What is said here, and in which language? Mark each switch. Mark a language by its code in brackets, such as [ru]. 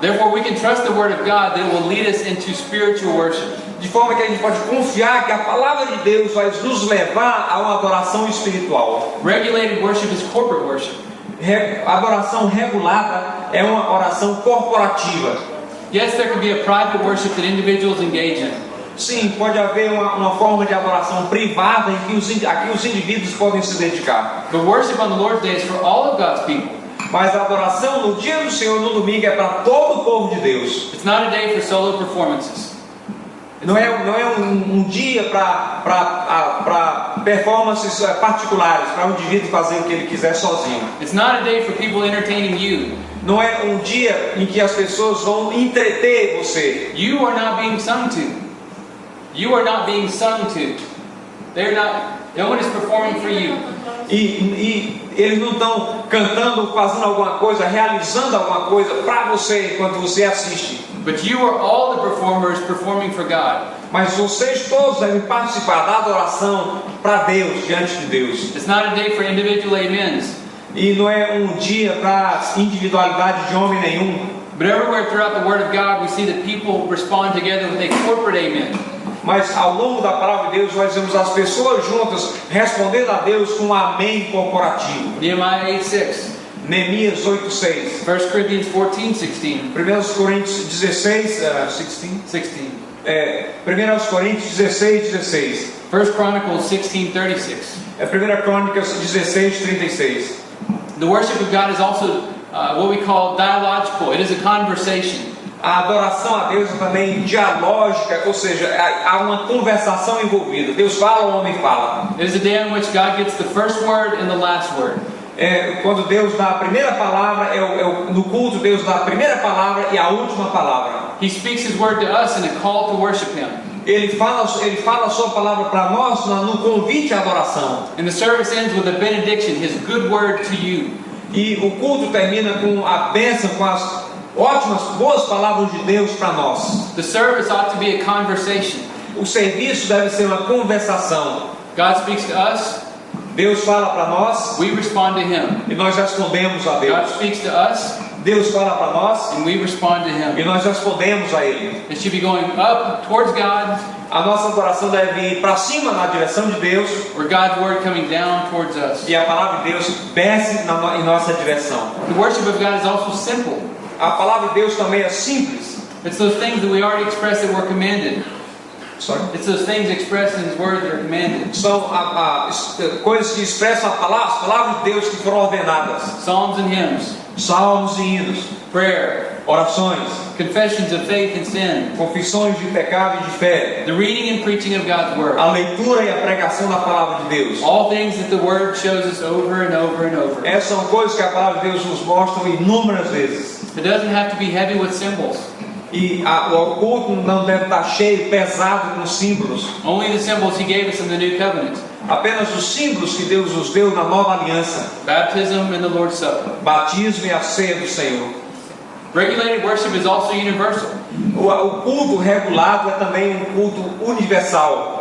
[en] Therefore, we can trust the word of God that it will lead us into spiritual worship. [pt] De forma que a gente pode confiar que a palavra de Deus vai nos levar a uma adoração espiritual. [en] Regulated worship is corporate worship. [pt] Adoração regulada é uma oração corporativa. [en] Yes, there can be a private worship that individuals engage in. [pt] Sim, pode haver uma forma de adoração privada em que os indivíduos podem se dedicar. [en] But worship on the Lord's Day is for all of God's people. [pt] Mas a adoração no dia do Senhor, no domingo, é para todo o povo de Deus. [en] It's not a day for solo performances. [pt] Não é um dia para performances particulares, para um indivíduo fazer o que ele quiser sozinho. [en] It's not a day for people entertaining you. [pt] Não é um dia em que as pessoas vão entreter você. [en] You are not being sung to. You are not being sung to. They're not. No one is performing for you. [pt] E eles não estão cantando, fazendo alguma coisa, realizando alguma coisa para você enquanto você assiste. [en] But you are all the performers performing for God. [pt] Mas vocês todos devem participar da adoração para Deus, diante de Deus. [en] It's not a day for individual amens. [pt] E não é um dia para individualidade de homem nenhum. [en] But everywhere throughout the Word of God, we see that people respond together with a corporate amen. [pt] Mas ao longo da palavra de Deus, nós vemos as pessoas juntas respondendo a Deus com um amém corporativo. [en] Nehemiah 8:6. [pt] Neemias 8:6. [en] 1 Corinthians 14:16. [pt] 1 Coríntios 16, 16. 1 Coríntios 16:16. [en] 1 Chronicles 16:36. [pt] 1 Crônicas 16:36. [en] The worship of God is also what we call dialogical. It is a conversation. [pt] A adoração a Deus é também dialógica, ou seja, há uma conversação envolvida. Deus fala, o homem fala. [en] It is a day on which God gets the first word and the last word. [pt] Quando Deus dá a primeira palavra, no culto Deus dá a primeira palavra e a última palavra. [en] He speaks His word to us in a call to worship Him. [pt] Ele fala a sua palavra para nós no convite à adoração. [en] And the service ends with a benediction, His good word to you. [pt] E o culto termina com a bênção, com as ótimas, boas palavras de Deus para nós. [en] The service ought to be a conversation. [pt] O serviço deve ser uma conversação. [en] God speaks to us. [pt] Deus fala para nós. [en] We respond to Him. [pt] E nós respondemos a Deus. [en] God speaks to us. [pt] Deus fala para nós. [en] And we respond to Him. [pt] E nós respondemos a Ele. [en] It should be going up towards God. [pt] A nossa adoração deve ir para cima na direção de Deus. [en] Or God's word coming down towards us. [pt] E a palavra de Deus desce em nossa direção. [en] The worship of God is also simple. [pt] a palavra de Deus também é simples. [en] It's those things that we already expressed that we're commanded. Sorry. It's those things expressed in His Word that are commanded. [pt] São coisas que expressam as palavras de Deus que foram ordenadas. [en] Psalms and hymns, [pt] Salmos e hinos, [en] prayer, [pt] orações, [en] confessions of faith and sin, [pt] confissões de pecado e de fé, [en] the reading and preaching of God's Word. [pt] a leitura e a pregação da palavra de Deus. [en] All things that the Word shows us over and over and over. [pt] Essas são coisas que a palavra de Deus nos mostra inúmeras vezes. [en] It doesn't have to be heavy with symbols. [pt] E o culto não deve estar cheio, pesado com símbolos. [en] Only the symbols He gave us in the New Covenant. [pt] Apenas os símbolos que Deus nos deu na nova aliança. [en] Baptism and the Lord's Supper. [pt] Batismo e a ceia do Senhor. [en] Regulated worship is also universal. [pt] O culto regulado é também um culto universal.